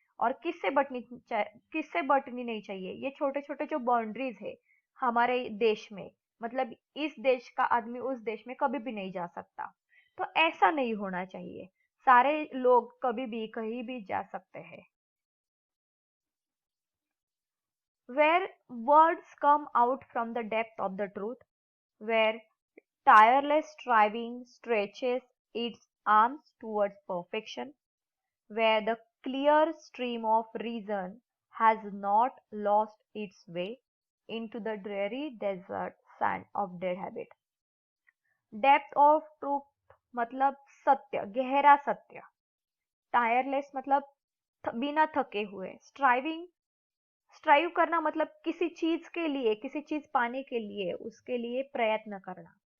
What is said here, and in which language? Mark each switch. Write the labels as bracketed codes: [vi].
[hi] और किससे बंटनी नहीं चाहिए, ये छोटे छोटे जो बाउंड्रीज है हमारे देश में, मतलब इस देश का आदमी उस देश में कभी भी नहीं जा सकता। तो ऐसा नहीं होना चाहिए, सारे लोग कभी भी कहीं भी जा सकते हैं। [en] Where words come out from the depth of the truth, where tireless striving stretches its arms towards perfection, where the clear stream of reason has not lost its way into the dreary desert sand of dead habit. Depth of truth [hi] मतलब सत्य, गहरा सत्य। Tireless मतलब बिना थके हुए। Strive करना मतलब किसी चीज के लिए, किसी चीज पाने के लिए उसके लिए प्रयत्न करना।